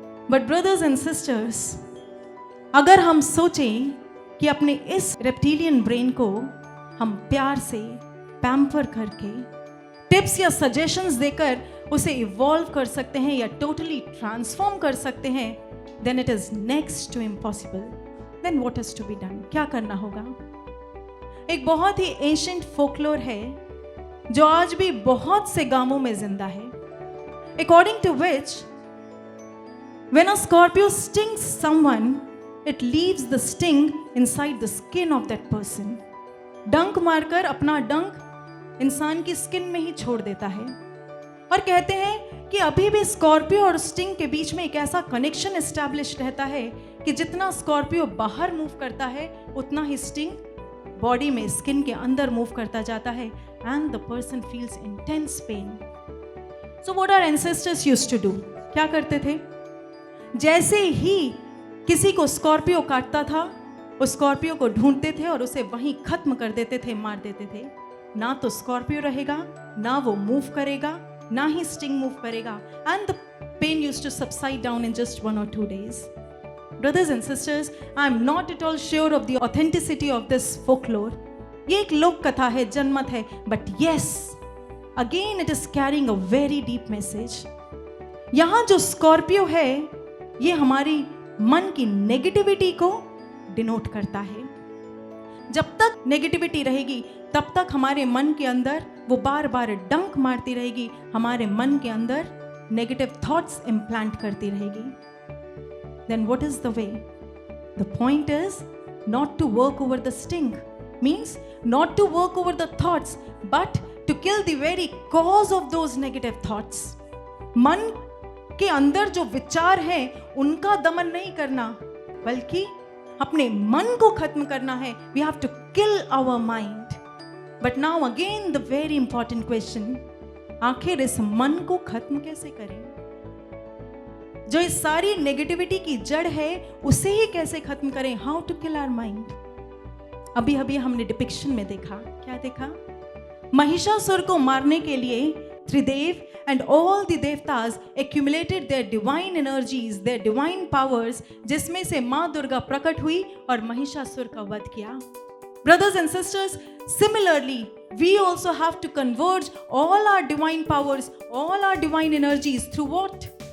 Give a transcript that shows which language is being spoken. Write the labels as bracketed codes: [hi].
[en] but brothers and sisters, [hi] अगर हम सोचें कि अपने इस रेप्टिलियन ब्रेन को हम प्यार से पैम्पर करके, टिप्स या सजेशंस देकर उसे इवॉल्व कर सकते हैं या टोटली ट्रांसफॉर्म कर सकते हैं, [en] then it is next to impossible. Then what is to be done? [hi] क्या करना होगा? एक बहुत ही एंशिएंट फोकलोर है जो आज भी बहुत से गांवों में जिंदा है. [en] According to which, when a scorpio stings someone, it leaves the sting inside the skin of that person. [hi] डंक मारकर अपना डंक इंसान की स्किन में ही छोड़ देता है. और कहते हैं कि अभी भी स्कॉर्पियो और स्टिंग के बीच में एक ऐसा कनेक्शन एस्टैब्लिश रहता है कि जितना स्कॉर्पियो बाहर मूव करता है उतना ही स्टिंग बॉडी में, स्किन के अंदर मूव करता जाता है, [en] And the person feels intense pain. So what our ancestors used to do, [hi] क्या करते थे? जैसे ही किसी को स्कॉर्पियो काटता था, उस स्कॉर्पियो को ढूंढते थे और उसे वहीं खत्म कर देते थे, मार देते थे. ना तो स्कॉर्पियो रहेगा, ना वो मूव करेगा, ना ही स्टिंग मूव करेगा, [en] And the pain used to subside down in just 1 or 2 days. Brothers and sisters, I am not at all sure of the authenticity of this folklore. [hi] ये एक लोक कथा है, जनमत है, [en] but yes, again it is carrying a very deep message. [hi] यहाँ जो Scorpio है, ये हमारी मन की नेगेटिविटी को डिनोट करता है. जब तक नेगेटिविटी रहेगी तब तक हमारे मन के अंदर वो बार बार डंक मारती रहेगी, हमारे मन के अंदर नेगेटिव थॉट्स इम्प्लांट करती रहेगी. [en] Then what is the way? The point is not to work over the sting, means not to work over the thoughts, but to kill the very cause of those negative thoughts. [hi] मन के अंदर जो विचार हैं उनका दमन नहीं करना, बल्कि अपने मन को खत्म करना है. [en] We have to kill our mind. But now again the very important question, [hi] आखिर इस मन को खत्म कैसे करें? जो इस सारी नेगेटिविटी की जड़ है उसे ही कैसे खत्म करें? [en] How to kill our mind. [hi] अभी अभी हमने डिपिक्शन में देखा, क्या देखा? महिषासुर को मारने के लिए त्रिदेव [en] and all the devtas accumulated their divine energies, their divine powers, [hi] जिसमें से माँ दुर्गा प्रकट हुई और महिषासुर का वध किया. [en] Brothers and sisters, similarly, we also have to converge all our divine powers, all our divine energies through what?